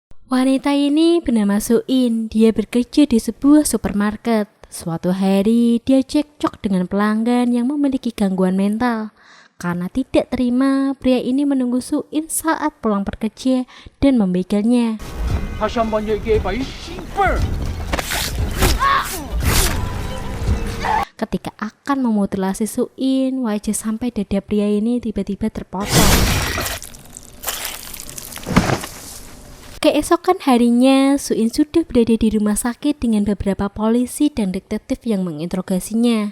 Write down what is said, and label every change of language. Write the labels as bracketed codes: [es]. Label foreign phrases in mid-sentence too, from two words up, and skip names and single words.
[id] Wanita ini bernama Suin. Dia bekerja di sebuah supermarket. Suatu hari, dia cekcok dengan pelanggan yang memiliki gangguan mental. Karena tidak terima, pria ini menunggu Suin saat pulang bekerja dan membegalnya. [ko] 다시 한번 얘기해봐, 이 씨발! [id] Ketika akan memutilasi Suin, wajah sampai dada pria ini tiba-tiba terpotong. Keesokan harinya, Suin sudah berada di rumah sakit dengan beberapa polisi dan detektif yang menginterogasinya.